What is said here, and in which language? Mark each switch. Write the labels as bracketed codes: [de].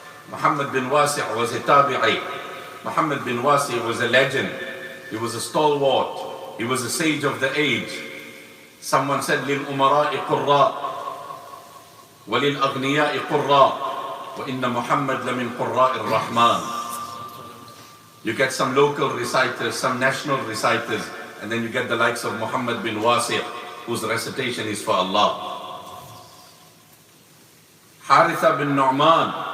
[en] Muhammad bin Wasi' was a tabi'i. Muhammad bin Wasi' was a legend. He was a stalwart. He was a sage of the age. Someone said, [ar] لِلْأُمَرَاءِ قُرَّاء وَلِلْأَغْنِيَاءِ قُرَّاء وَإِنَّ مُحَمَّدْ لَمِنْ قُرَّاءِ الرَّحْمَنِ. [en] You get some local reciters, some national reciters, and then you get the likes of Muhammad bin Wasi', whose recitation is for Allah. Haritha bin Nu'man.